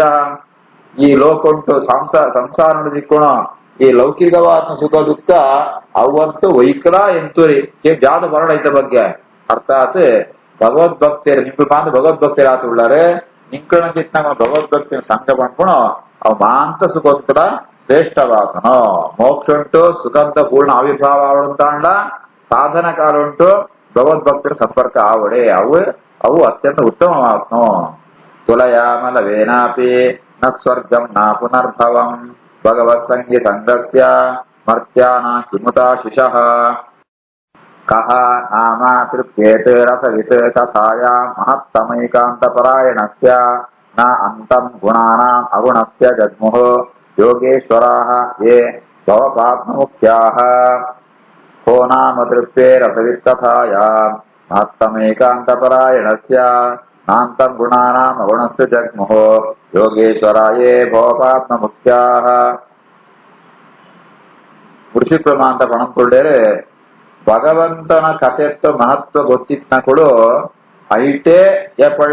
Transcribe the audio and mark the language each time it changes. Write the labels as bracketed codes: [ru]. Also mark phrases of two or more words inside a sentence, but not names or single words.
[tcy] ಈ ಲೋಕ ಉಂಟು ಸಂಸಾರ ದಿಕ್ಕುಣು ಈ ಲೌಕಿಕವಾದ ಸುಖ ದುಃಖ ಅವಂತೂ ವೈಕಲ ಎಂತೂರಿ ಜಾದ ಬರಡ ಐತ ಬಗ್ಗೆ ಅರ್ಥಾತ್ ಭಗವದ್ಭಕ್ತಿಯರು ನಿಂಕು ಮಾಂತ ಭಗವದ್ಭಕ್ತಿಯರು ಆತುಳ್ಳಾರೆ ನಿಂಕಣ ಚಿತ್ತ ಭಗವದ್ಭಕ್ತಿಯ ಸಂಘ ಬಂಡ್ಕೊಣು ಅವು ಮಾಂತ ಸುಖೋತ್ತರ ಶ್ರೇಷ್ಠವಾತನು. ಮೋಕ್ಷ ಉಂಟು ಸುಖಂತ ಪೂರ್ಣ ಆವಿರ್ಭಾವ ಅವಳಂತಾಂಡ ಸಾಧನ ಕಾಲ ಉಂಟು ಭಗವದ್ಭಕ್ತರ ಸಂಪರ್ಕ ಆವಡೆ ಅವು ಅತ್ಯಂತ ಉತ್ತಮವಾತ್ನು. [sa] ತುಲಯಾಮಲವೇನಾಪಿ ನ ಸ್ವರ್ಗಂ ನ ಪುನರ್ಭವಂ ಭಗವತ್ ಸಂಗೀತಂಗಸ್ಯ ಮರ್ತ್ಯಾನಾಂ ಕಿಮುತಾಶಿಷಃ. ಕಹ ನಾಮ ತೃಪ್ಯೇತ್ ರಸವಿತ್ ಕಥಾಯಾಂ ಮಹತ್ತಮೈಕಾಂತಪರಾಯಣಸ್ಯ ನ ಅಂತಂ ಗುಣಾನಾಂ ಅಗುಣಸ್ಯ ಜಗ್ಮುಃ ಯೋಗೇಶ್ವರಾಃ ಯೇ ಭವಪಾತ್ಮಮುಖ್ಯಾಃ ಕೋ ನಾಮ ತೃಪ್ಯೇ ರಸವಿತ್ ಕಥಾಯಾಂ ಮಹತ್ತಮೈಕಾಂತಪರಾಯಣಸ್ಯ ನಾಂತಂ ಗುಣಾನಾಂ ಅಗುಣಸ್ಯ ಜಗ್ಮುಃ ಯೋಗೇಶ್ವರಾಃ ಯೇ ಭವಪಾತ್ಮಮುಖ್ಯಾಃ. [tcy] ಪುರುಷೋತ್ತಮ ಅಂತ ಪಣಂಕೊಳ್ಳೇರೆ ಭಗವಂತನ ಕಥೆತ್ವ ಮಹತ್ವ ಗೊತ್ತಿತ್ನಕುಳು ಐಟೇ ಏಪಳ್ಳ